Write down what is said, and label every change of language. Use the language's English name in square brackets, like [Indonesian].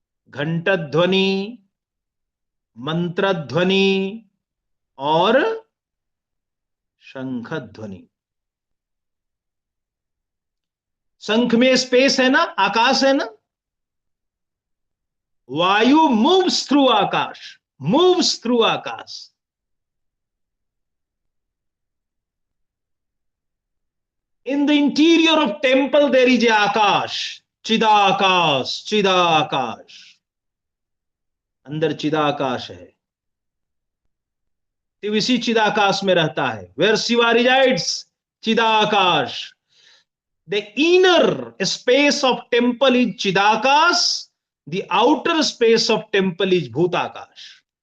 [Hindi] घंट ध्वनि, मंत्र ध्वनि और शंख ध्वनि। शंख में स्पेस है ना, आकाश है ना। [English] Vayu moves through akash, moves through akash. In the interior of temple there is a akash, chidakash, chidakash. [Hindi] अंदर चिदाकाश है, शिव इसी चिदाकाश में रहता है। [English] Where Shiva resides, chidakash. The inner space of temple is chidakash, the outer space of temple is bhutakash.